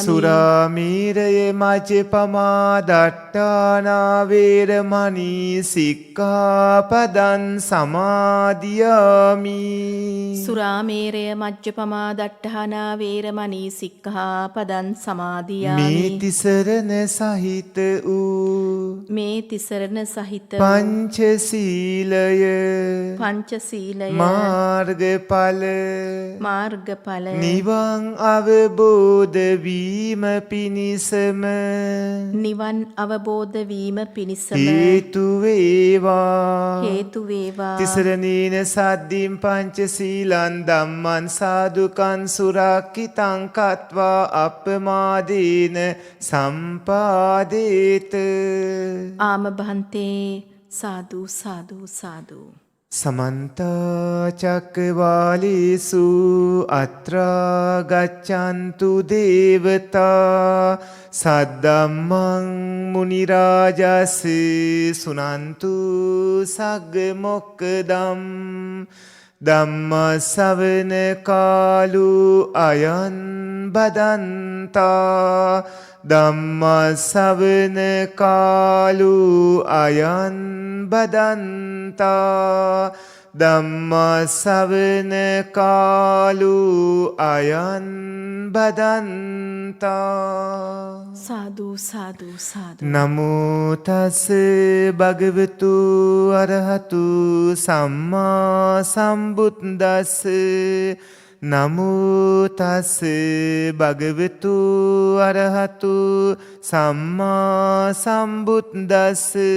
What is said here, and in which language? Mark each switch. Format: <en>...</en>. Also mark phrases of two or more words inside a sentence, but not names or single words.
<pi>සුරාමීරය මජ්ජපමා දට්ඨානා වේරමණී සික්ඛාපදං සමාදියාමි. සුරාමේරය මජ්ජපමා දට්ඨානා වේරමණී සික්ඛාපදං සමාදියාමි.</pi> <si>මේ තිසරණ සහිත වූ මේ තිසරණ සහිත පංචශීලය පංචශීලය මාර්ගඵල නිවන් අවබෝධ වීම පිණිසම නිවන් අවබෝධ වීම පිණිසම හේතු වේවා. හේතු වේවා.</si> <pi>තිසරණීන සද්දි සතිම් පංචසීලං ධම්මං සාදුකං සුරක්ඛිතං කତ୍වා අප්පමාදීන සම්පාදේත. ආම බහන්තේ සාදු සාදු සාදු. සමන්ත චක්කවාලේසු අත්‍රා ගච්ඡන්තු දේවතා සද්දම්මං මුනි රාජස් සුනන්තු සග්ග මොක්කදම් ධම්ම ශ්‍රවණ කාලෝ අයං බදන්තා ධම්ම ශ්‍රවණ කාලෝ අයං බදන්තා ධම්ම ශ්‍රවණ කාලෝ අයං බදන්තා. සාදු සාදු සාදු. නමෝ තස් භගවතු අරහතු සම්මා සම්බුද්දස්ස. නමෝ තස් භගවතු අරහතු සම්මා සම්බුද්දස්ස.</pi>